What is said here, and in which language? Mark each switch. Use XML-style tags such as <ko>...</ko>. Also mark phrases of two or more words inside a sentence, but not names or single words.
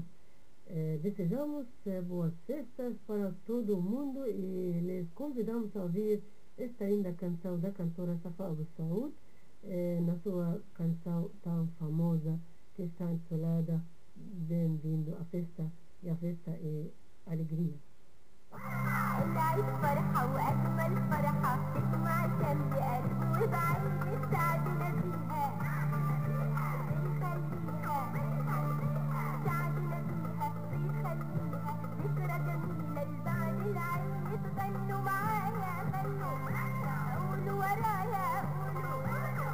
<pt>Desejamos boas festas para todo o mundo e lhes convidamos a ouvir esta linda canção da cantora Safa Abu Saud, na sua canção tão famosa que está intitulada Bem-vindo à festa, e a festa é alegria.</pt> <ar>العيد فرحة وأجمل فرحة تسمع كم بقلب وبعين سعدنا بيها بنخليها سعدنا بيها بنخليها ذكرى جميلة لبعد العيد غنوا معايا غنوا قولوا ورايا قولوا</ar>